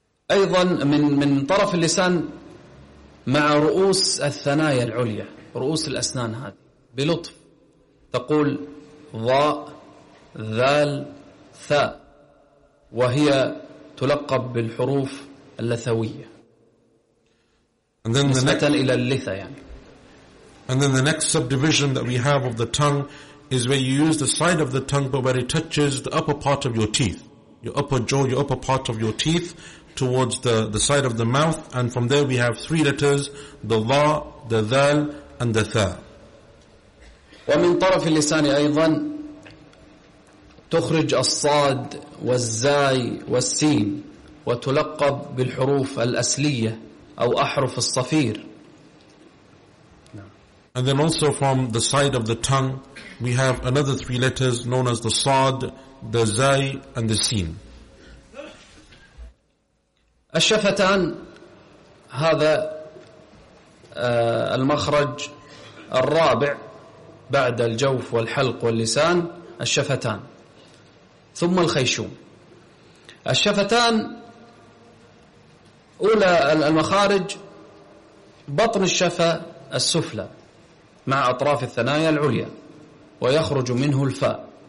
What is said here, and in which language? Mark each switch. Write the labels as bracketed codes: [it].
[ar] أيضا من طرف اللسان مع رؤوس الثنايا العليا، رؤوس الأسنان هذه بلطف تقول ضاء ذال ثاء، وهي تلقب بالحروف اللثوية نسبة إلى اللثة يعني. [en] And then the next subdivision that we have of the tongue is where you use the side of the tongue but where it touches the upper part of your teeth, your upper jaw, your upper part of your teeth, towards the side of the mouth. And from there we have three letters, the dha, the dhal, and the tha. [ar] ومن طرف اللسان أيضا تخرج الصاد والزاي والسين وتلقب بالحروف الأسلية أو أحرف الصفير. [en] And then also from the side of the tongue, we have another three letters known as the Sad, the Zay, and the Sin. [ar] الشفتان هذا المخرج الرابع بعد الجوف والحلق واللسان الشفتان ثم الخيشوم. الشفتان أولى المخارج بطن الشفة السفلى مع أطراف الثنايا العليا ويخرج منه الفاء.